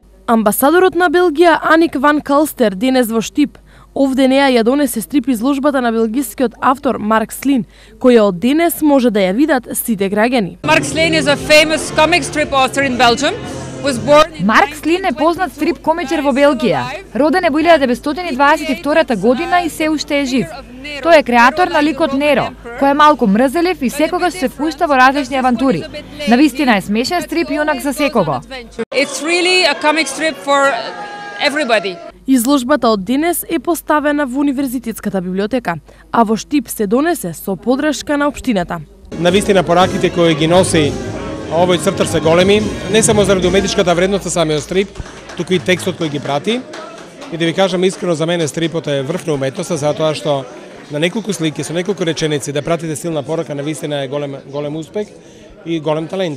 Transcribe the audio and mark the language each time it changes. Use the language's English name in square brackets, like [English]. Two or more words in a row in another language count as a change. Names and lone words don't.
[Macedonian] Амбасадорот на Белгија Аник ван Калстер денес во Штип овде неа ја донесе стрип изложбата на белгискиот автор Марк Слин, која од денес може да ја видат сите граѓани. [English] Mark Slin is a famous comic strip author in Belgium. [Macedonian] Марк Слин е познат стрип комичар во Белгија. Роден е во 1922 година и се уште е жив. Тој е креатор на ликот Неро, кој е малку мрзелив и секогаш се впушта во различни авантури. Навистина е смешен стрип јунак за секого. [English] It's really a comic strip for everybody. [Macedonian] Изложбата од денес е поставена во Универзитетската библиотека, а во Штип се донесе со подршка на општината. Навистина пораките кои ги носи овој цртар се големи, не само заради уметничката вредност на самиот стрип, туку и текстот кој ги прати. И да ви кажам искрено, за мене стрипот е врв на уметноста, затоа што на неколку слики, со неколку реченици да пратите силна порака, навистина е голем успех и голем талент.